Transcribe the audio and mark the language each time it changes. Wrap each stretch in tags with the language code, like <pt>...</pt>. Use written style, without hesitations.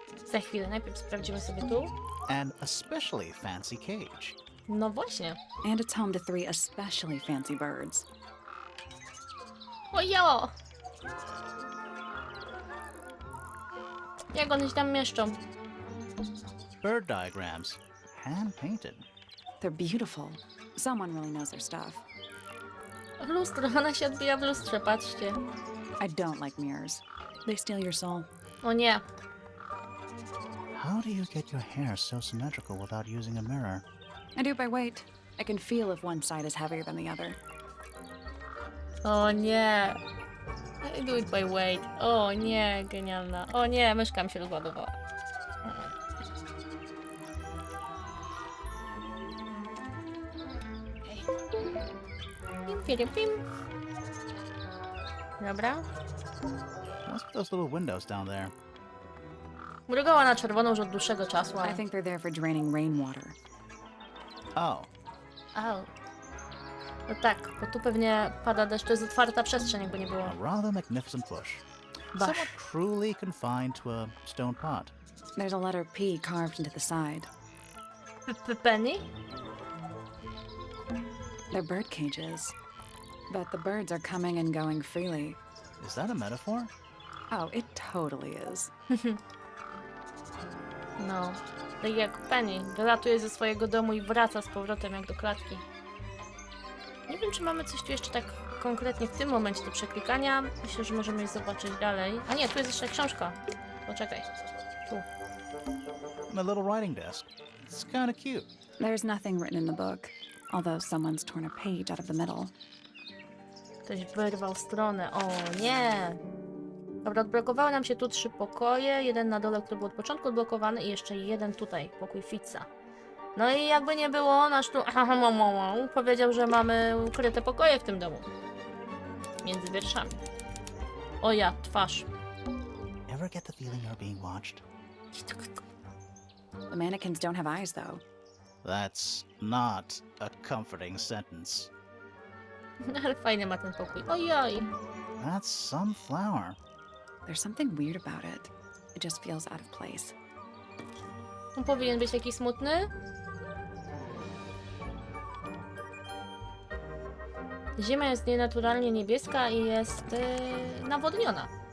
<pl>Za chwilę, najpierw sprawdzimy sobie tu.</pl> <en>An especially fancy cage.</en> <pl>No właśnie.</pl> <en>And it's home to 3 especially fancy birds.</en> <pl>Ojo! Jak one się tam mieszczą?</pl> <en>Bird diagrams. Hand-painted. They're beautiful. Someone really knows their stuff.</en> <pl>Lustro, ona się odbija w lustrze, patrzcie.</pl> <en>I don't like mirrors. They steal your soul.</en> <pl>O nie.</pl> <en>How do you get your hair so symmetrical without using a mirror? I do it by weight. I can feel if one side is heavier than the other.</en> <pl>O nie.</pl> <en>I do it by weight.</en> <pl>O nie, genialna. O nie, myszka mi się rozładowała. Pim, pim, pim. Dobra.</pl> <en>What's with those little windows down there?</en> <pl>Mrugała na czerwono już od dłuższego czasu, ale...</pl> <en>I think they're there for draining rainwater. Oh, Au.</en> <pl>No tak, bo tu pewnie pada deszcz, to jest otwarta przestrzeń, jakby nie było.</pl> <en>a rather magnificent bush. Bah. Somewhat cruelly confined to a stone pot. There's a letter P carved into the side. Penny? They're bird cages. But the birds are coming and going freely. Is that a metaphor? Oh, it totally is.</en> <pl>No. Tak jak Penny. Wylatuje ze swojego domu i wraca z powrotem jak do klatki. Nie wiem, czy mamy coś tu jeszcze tak konkretnie w tym momencie do przeklikania. Myślę, że możemy je zobaczyć dalej. A nie, tu jest jeszcze książka. Poczekaj. Tu.</pl> <en>My little writing desk. It's kinda cute. There's nothing written in the book, although someone's torn a page out of the middle.</en> <pl>Ktoś wyrwał stronę. O nie! Dobra, odblokowały nam się tu 3 pokoje. Jeden na dole, który był od początku odblokowany i jeszcze jeden tutaj, pokój Fitza. No i jakby nie było, nasz tu powiedział, że mamy ukryte pokoje w tym domu. Między wierszami. O ja, twarz.</pl> <en>Ever get the feeling you're being watched? The mannequins don't have eyes, though. That's not a comforting sentence.</en> <pl>Ale fajny ma ten pokój. Ojoj.</pl> <en>That's some flower. There's something weird about it. It just feels out of place.</en> <pl>On powinien być taki smutny. Ziemia jest nienaturalnie niebieska i jest nawodniona.</pl>